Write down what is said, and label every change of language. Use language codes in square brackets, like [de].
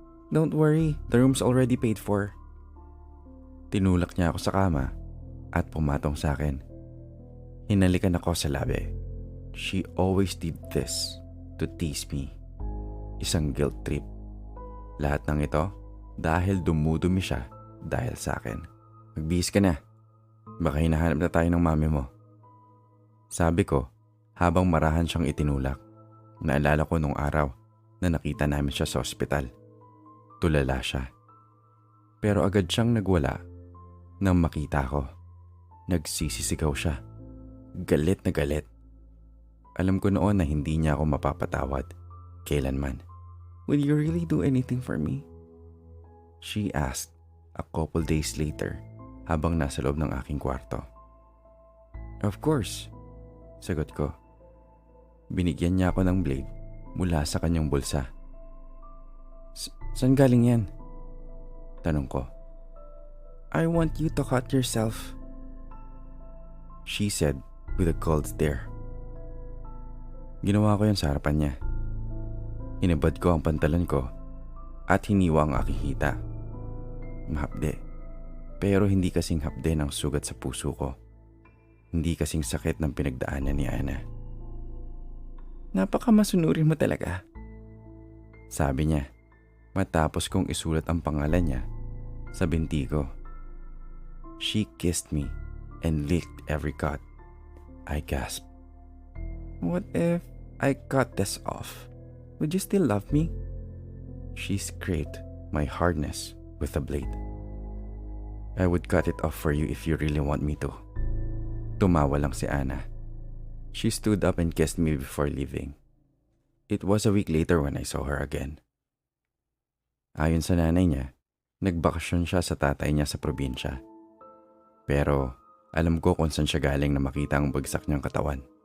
[en] Don't worry, the room's already paid for. [tl] Tinulak niya ako sa kama at pumatong sa akin. Hinalikan ako sa labi. [en] She always did this to tease me. [tl] Isang guilt trip. Lahat ng ito dahil dumudumi siya dahil sa akin. Magbihis ka na. Baka hinahanap na tayo ng mami mo. Sabi ko habang marahan siyang itinulak. Naalala ko nung araw na nakita namin siya sa ospital. Tulala siya. Pero agad siyang nagwala nang makita ko. Nagsisisigaw siya. Galit na galit. Alam ko noon na hindi niya ako mapapatawad. Kailanman. [en] Will you really do anything for me? She asked a couple days later [tl] habang nasa loob ng aking kwarto. [en] Of course, [tl] sagot ko. Binigyan niya ako ng blade mula sa kanyang bulsa. Saan galing yan? Tanong ko. [en] I want you to cut yourself, she said with a cold stare. [tl] Ginawa ko yan sa harapan niya. Hinabad ko ang pantalon ko at hiniwa ang aking hita. Mahapde. Pero hindi kasing hapde ng sugat sa puso ko. Hindi kasing sakit ng pinagdaanan ni Ana. Napakamasunurin mo talaga, sabi niya matapos kong isulat ang pangalan niya sa binti ko. [en] She kissed me and licked every cut. I gasped. What if I cut this off? Would you still love me? She scraped my hardness with a blade. I would cut it off for you if you really want me to. [tl] Tumawa lang si Ana. [en] She stood up and kissed me before leaving. It was a week later when I saw her again. [tl] Ayon sa nanay niya, nagbakasyon siya sa tatay niya sa probinsya. Pero alam ko kung saan siya galing na makita ang bagsak niyang katawan.